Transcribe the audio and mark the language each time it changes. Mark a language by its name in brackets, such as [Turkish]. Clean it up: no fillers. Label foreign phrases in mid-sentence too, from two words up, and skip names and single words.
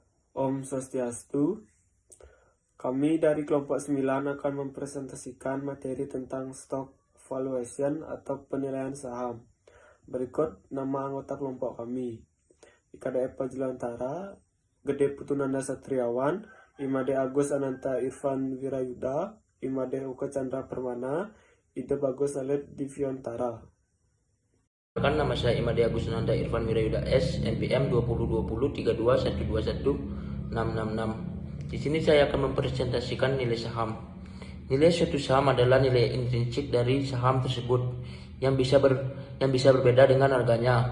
[Indonesian] Om Swastiastu. Kami dari kelompok 9 akan mempresentasikan materi tentang [English] stock valuation [Indonesian] atau penilaian saham. Berikut nama anggota kelompok kami. IKDF Pajulantara, Gede Putunanda Satriawan, Imade Agus Ananta Irfan Wirayuda, Imade Uka Chandra Permana, Ide Bagus Alet Divyontara. Nama saya Imade Agus Ananta Irfan Wirayuda S, NPM 2020-32121666. Di sini saya akan mempresentasikan nilai saham. Nilai suatu saham adalah nilai intrinsik dari saham tersebut yang bisa berbeda dengan harganya.